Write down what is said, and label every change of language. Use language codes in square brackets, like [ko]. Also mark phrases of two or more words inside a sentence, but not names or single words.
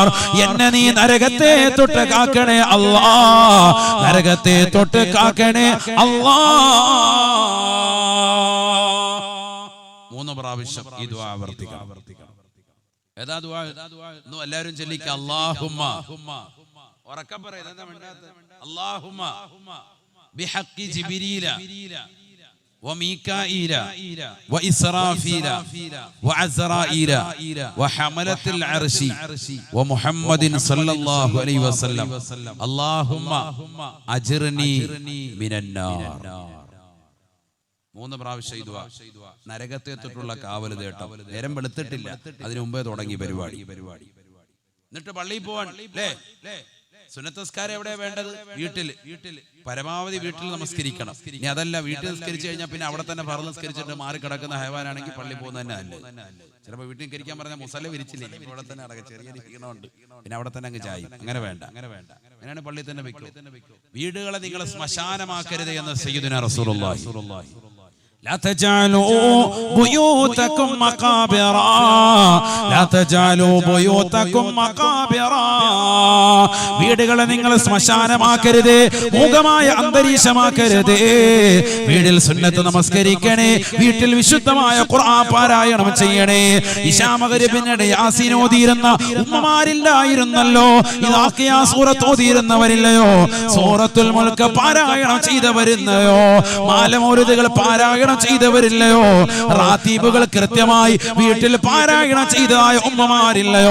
[ml] എന്നെ നീ നരകത്തെ തൊട്ട് കാക്കണേ അല്ലാഹ്, നരകത്തെ തൊട്ട് കാക്കണേ അല്ലാഹ്. 3 പ്രാവശ്യം ഈ ദുആ ആവർത്തിക്കണം. ഏതാ ദുആ? ഇന്ന് എല്ലാവരും ചൊല്ലിക്കുക അല്ലാഹുമ്മ. ഉറക്കെ പറ. ഇതെന്താ മിണ്ടാത്തെ? [ar] اللهم بحق جبريل وميكائيل وإسرافيل وعزرائيل وحملة العرش ومحمد صلى الله عليه وسلم اللهم أجرني من النار. [ml] 3 പ്രാവശ്യം ഈ ദുആ. നരകത്തെ തൊട്ടുള്ള കാവൽ തേട്ടം. നേരം വെളുത്തിട്ടില്ല, അതിനു മുമ്പേ തുടങ്ങി പരിപാടി. എന്നിട്ട് പള്ളിയിൽ പോവാൻ അല്ലേ? സുന്നത്ത് നിസ്കാരം എവിടെ വേണ്ടത്? വീട്ടിൽ. പരമാവധി വീട്ടിൽ നമസ്കരിക്കണം. ഇനി അതല്ല, വീട്ടിൽ നിസ്കരിച്ചു കഴിഞ്ഞാൽ പിന്നെ അവിടെ തന്നെ ഫർള് നിസ്കരിച്ചിട്ട് മാറി കിടക്കുന്ന ഹൈവാനാണെങ്കിൽ പള്ളി പോകുന്നത് തന്നെ അല്ലേ. ചിലപ്പോൾ വീട്ടിൽ നിസ്കരിക്കാൻ പറഞ്ഞാൽ മുസല്ല വിരിച്ചില്ലേ, ഇവിടെ തന്നെ അടക്കം ചെറിയ ക്ഷീണമുണ്ട്, പിന്നെ അവിടെ തന്നെ അങ്ങ് ചായും. അങ്ങനെ വേണ്ട. അങ്ങനെയാണ് പള്ളിയിൽ തന്നെ വെക്കും. വീടുകളെ നിങ്ങൾ ശ്മശാനമാക്കരുത് എന്ന് [ar] سيدنا رسول الله. لا تجعلوا بيوتكم مقابرا لا تجعلوا بيوتكم مقابرا. [ml] വീടുകളെ നിങ്ങൾ ശ്മശാനമാക്കരുത്, മൂകമായ അന്തരീക്ഷമാക്കരുത്. വീട്ടിൽ സുന്നത്ത് നമസ്കരിക്കണേ, വീട്ടിൽ വിശുദ്ധമായ ഖുർആൻ പാരായണം ചെയ്യണേ. ഇശാ മഗ്രിബിനിടെ യാസീൻ ഓതിയിരുന്ന ഉമ്മമാരില്ലായിരുന്നല്ലോ, ഇദാഖിയ സൂറത്ത് ഓതിയിരുന്നവരില്ലയോ, സൂറത്തുൽ മുൽക്ക് പാരായണം ചെയ്തവരില്ലയോ, മാലമൗലിദുകൾ പാരായണം ചെയ്തവരില്ലയോ, റാത്തീബുകൾ കൃത്യമായി വീട്ടിൽ പാരായണം ചെയ്തതായ ഉമ്മമാരില്ലയോ.